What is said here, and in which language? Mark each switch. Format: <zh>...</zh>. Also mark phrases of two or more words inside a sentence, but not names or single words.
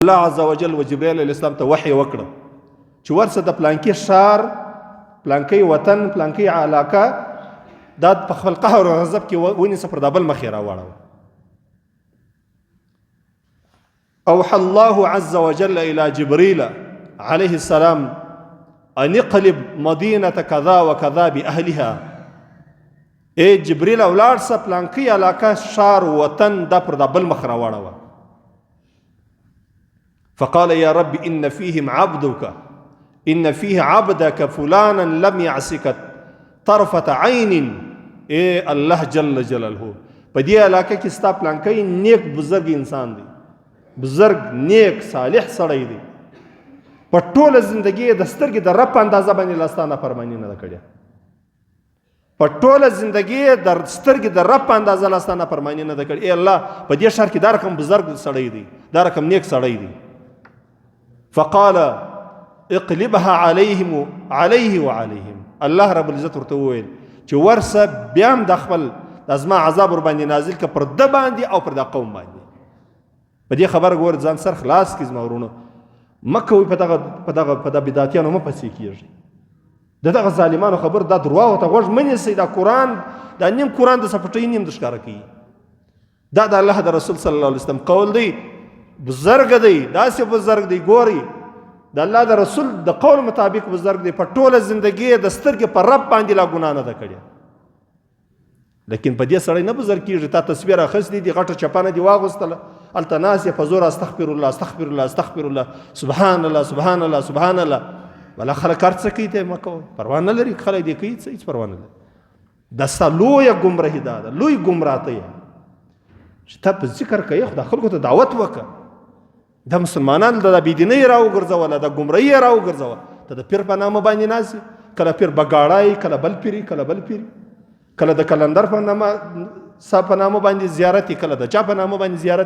<ps>الله</ps> <ar>عز وجل</ar> <ps>و جبرائیل</ps> <ar>علیه السلام</ar> <ps>ته وحی وکړه چې ورسه د پلانکي ښار پلانکي وطن پلانکي علاقه دا په خپل قهر او غضب کې ونیسه پر د بل مخې راواړوه.</ps> <ar>اوحى الله عز وجل الى جبريل عليه السلام ان اقلب مدينه كذا وكذا باهلها.</ar> <ps>اے جبريل اولاد سه پلانکي علاقه ښار وطن دا پر د بل مخ راواړوه.</ps> <ar>فقال يا رب إن فيهم عبدك إن فيه عبدك فلانا لم يعصك طرفة عين.</ar> <ps>اے الله</ps> <ar>جل جلاله</ar> <ps>په دې علاقه کې ستا پلانکی نیک بزرگ انسان دی، بزرگ نیک صالح سړی دی، په ټوله زندگی د سترګې د رب په اندازه باندې لاستانه فرمانی نه ده کړې، په ټوله زندگی د سترګې د رب په اندازه لاستانه فرمانی نه ده کړې. اے الله په دې ښار کې دا رقم بزرگ سړی دی، دا رقم نیک سړی دی.</ps> <ar>فقال اقلبها عليه وعليهم.</ar> <ps>الله</ps> <ar>رب العزت</ar> <ps>ورته وویل چې ورسه بیا هم د خپل ازما عذاب ور باندې نازل که پر د باندې او پر د قوم باندې. په دې خبر ګور ځان سر خلاص کړئ زما ورونو، مکه وي په دغه بدعتیانو مه پسې کېږئ، د دغه ظالمانو خبر دا درواغو ته غوږ مه نیسئ. دا قرآن دا نیم قرآن د سپټۍ نیم د ښکاره کوي. دا د الله د رسول</ps> <ar>صلی الله علیه وسلم</ar> <ps>قول دی، بزرگ دی، داسې بزرگ دی. ګوري د الله د رسول د قول مطابق بزرگ دی، په ټوله زندگی د سترګې په رب باندې لا ګناه نه ده کړې. لیکن په دې سړی نه بزرگ کېږي. تا تصویر اخیستی دی، غټه چپانه دی واغوستله، هلته ناست یې په زور</ps> <ar>استغفر الله استغفر الله استغفر الله سبحان الله سبحان الله سبحان الله.</ar> <ps>ولا خلک هر څه کوي ته مه کوه، پروا نه لري. خلک دې کوي څه هېڅ پروا نه لري. دا ستا لویه ګمراهي دا ده، لوی ګمراه ته یې چې ته په ذکر کوې خو دا خلکو ته دعوت وکړه. دا مسلمانان د بېدینۍ راوګرځوله، د ګمراهي راوګرځوه. ته د پیر په نامه باندې ناست یې، کله پیر بګاړی، کله بل پیري، کله بل پیري، کله د کلندر په نامه باندې زیارت یې، کله د چا په نامه باندې زیارت.</ps>